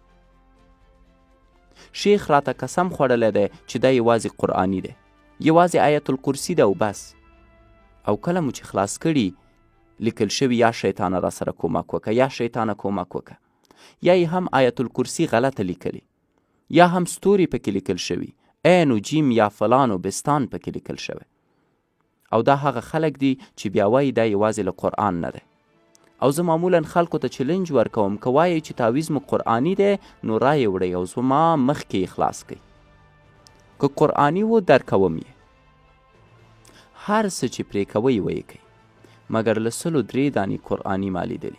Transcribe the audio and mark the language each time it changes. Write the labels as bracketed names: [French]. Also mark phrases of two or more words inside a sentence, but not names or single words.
[Pashto] شیخ راته قسم خوړلی دی چې دا یوازې قرآني دی، یوازې آیت الکرسي ده او بس. او کله مو چې خلاص کړي لیکل شوي یا شیطانه را سره کومک وکه، یا شیطانه کومک وکه، یا یې هم آیت الکرسي غلطه لیکلي، یا هم ستوري پکې لیکل شوي، عین و جیم یا فلان و بستان پکې لیکل شوی. او دا هغه خلک دي چې بیا وایي دا یوازې له قرآن نه دی. او زه معمولا خلکو ته چلنج ورکوم که وایي چې تعویز مو قرآني دی نو رایې وړئ او زما مخکې یې خلاص کړئ. که قرآني و درکوم یې، هر څه چې پرې کوئ ویې کوئ، مګر له 103 دانې قرآني ما لیدلي.